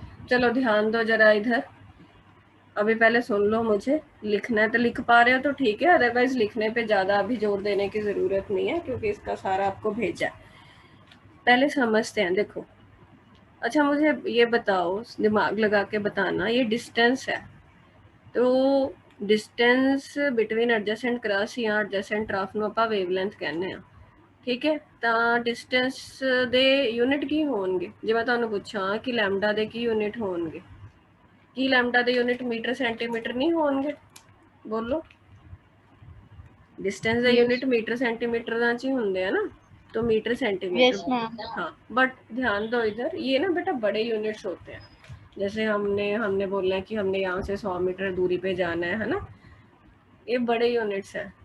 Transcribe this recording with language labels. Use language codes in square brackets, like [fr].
[hi] चलो ध्यान दो जरा इधर, अभी पहले सुन लो, मुझे लिखना है तो लिख पा रहे हो तो ठीक है, अदरवाइज लिखने पे ज़्यादा अभी जोर देने की ज़रूरत नहीं है क्योंकि इसका सारा आपको भेजा है। पहले समझते हैं, देखो। अच्छा मुझे ये बताओ, दिमाग लगा के बताना, ये डिस्टेंस है, तो डिस्टेंस बिटवीन एडजेसेंट क्रस्ट या एडजेसेंट ट्रफ [pa] ਨੂੰ ਆਪਾਂ वेवलेंथ ਕਹਿੰਦੇ ਆ, [hi] ठीक है? [pa] ਤਾਂ डिस्टेंस ਦੇ यूनिट ਕੀ ਹੋਣਗੇ? ਜੇ ਮੈਂ ਤੁਹਾਨੂੰ ਪੁੱਛਾਂ ਕਿ ਲੈਮਡਾ ਦੇ ਕੀ यूनिट ਹੋਣਗੇ, ਕੀ ਲੈਮਡਾ ਦੇ यूनिट मीटर सेंटीमीटर नहीं ਹੋਣਗੇ? [hi] बोलो। डिस्टेंस ਦੇ [en] Yes. [pa] यूनिट मीटर सेंटीमीटर ਦਾ ਚ ਹੀ ਹੁੰਦੇ ਆ ਨਾ, तो मीटर सेंटीमीटर। [en] Yes, ma'am. [hi] हाँ, बट ध्यान दो इधर, ये ना बेटा बड़े यूनिट्स होते हैं। जैसे हमने बोलना है कि हमने यहाँ से 100 मीटर दूरी पे जाना है ना, ये बड़े यूनिट्स हैं।